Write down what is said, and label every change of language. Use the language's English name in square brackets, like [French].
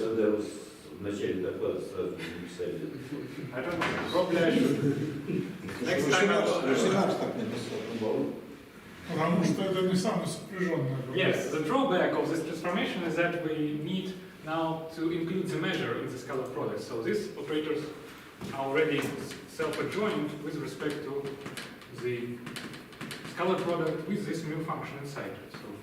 [Russian] Тогда вы в начале доклада сразу не написали. [English] I don't know, probably I should. Next time I will. [Russian] Руйсенаарс так написал. Потому что это не самое сопряженное. [English] Yes, the drawback of this transformation is that we need now to include the measure in the scalar product. So these operators are already self-adjoint with respect to the scalar product with this mu function inside. So